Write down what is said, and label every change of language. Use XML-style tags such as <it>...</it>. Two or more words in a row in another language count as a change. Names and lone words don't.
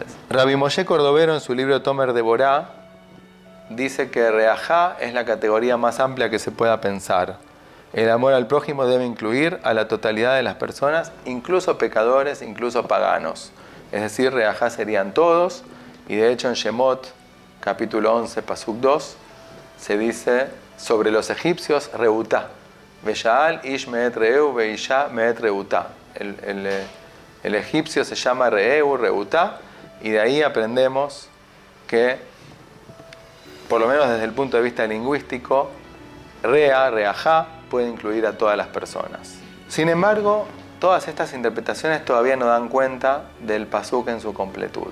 <es>Rabbi Moshe Cordovero, en su libro Tomer de Borá, dice que Reajá es la categoría más amplia que se pueda pensar. El amor al prójimo debe incluir a la totalidad de las personas, incluso pecadores, incluso paganos. Es decir, Reajá serían todos, y de hecho en Shemot, capítulo 11, pasuk 2, se dice sobre los egipcios, Reutá.</es> <he>וישאלו איש מאת רעהו ואשה מאת רעותה.</he> <es>El egipcio se llama</es> <he>רעהו, רעותה,</he> <es>y de ahí aprendemos que, por lo menos desde el punto de vista lingüístico, Reajá puede incluir a todas las personas. Sin embargo, todas estas interpretaciones todavía no dan cuenta del pasuk en su completud.</es>